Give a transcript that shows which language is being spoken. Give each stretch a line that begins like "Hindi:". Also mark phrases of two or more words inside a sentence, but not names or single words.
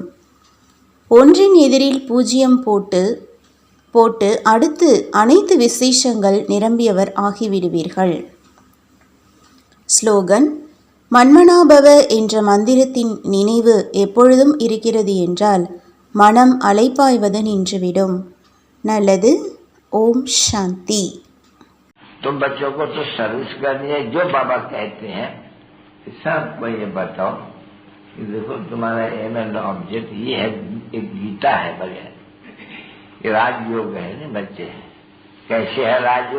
Tamil: ஒன்றின் எதிரில் 0 போட்டு அடுத்து அனைத்து விசேஷங்கள் நிரம்பியவர் ஆகிவிடுவீர்கள். ஸ்லோகன்: மன்மனாபவ என்ற மந்திரத்தின் நினைவு எப்பொழுதும் இருக்கிறது என்றால் மனம் அலைப்பாய்வது நின்றுவிடும். நல்லது. ஓம் சாந்தி.
Hindi: तुम बच्चों को तो सर्विस करनी है, जो बाबा कहते हैं सबको ये बताओ कि देखो तुम्हारा
English: aim and object
Hindi: ये है, एक गीता है बगैर, ये राजयोग है ना बच्चे। कैसे है राजयोग?